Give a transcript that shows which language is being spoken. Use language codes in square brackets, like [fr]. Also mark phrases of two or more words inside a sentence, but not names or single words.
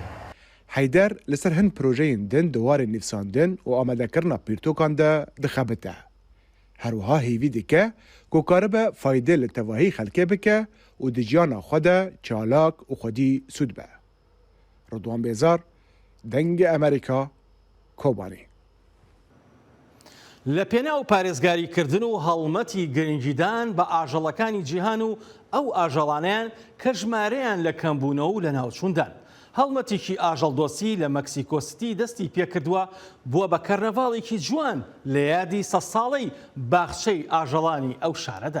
[ku] حیدر لسر هن پروژین دن دوار نفساندن و آمده کرنا پیرتوکان ده دخبته. هروها هیوی دکه که کاربه فایده لتواهی خلکه بکه و دجیانا خوده چالاک و خودی سود به. رضوان بیزار، دنگ امریکا، کوبانی. [ckb] لە پێناو پارێزگاریکردن و هەڵمەتی گرنگیدان بە ئاژەڵەکانی جیهان و ئەو ئاژەڵانیان کە ژمارەیان لە کەمبوونەوە و لە ناوچوندان. هەڵمەتێکی ئاژەڵدۆسی لە مەکسیکۆستی دەستی پێکردووە بووە بە کەرنەڤاڵێکی جوان لە یادی 100 ساڵەی باخچەی ئاژەڵانی ئەو شارەدا.